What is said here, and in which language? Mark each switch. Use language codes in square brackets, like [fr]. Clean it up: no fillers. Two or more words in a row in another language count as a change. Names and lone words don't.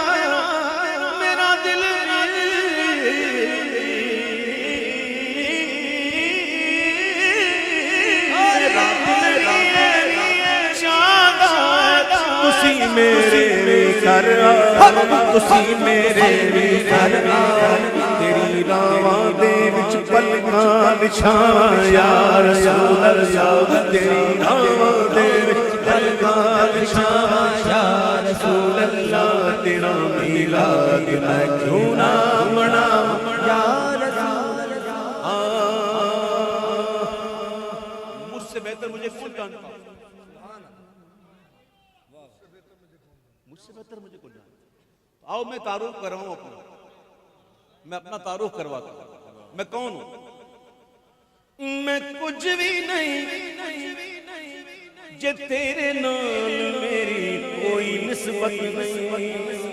[pa] دل تسی میرے کر تسی میرے کر، تیری راواں دے وچ پلکاں بچھاواں [ar] یا رسول اللہ، [pa] تیری راواں دے وچ پلکاں بچھاواں [ar] یا رسول اللہ، [pa] تیرا میلاد میں کیوں نہ مناواں [ar] یا رسول اللہ، [ur] مجھ سے بہتر مجھے کون جانتا، مجھ سے بہتر مجھے کون جانتا، آؤ میں تعارف کر رہا ہوں اپنا، میں اپنا تعارف کرواتا ہوں، میں کون ہوں، میں کچھ بھی نہیں [pa] جے تیرے نال میری کوئی نسبت نہیں،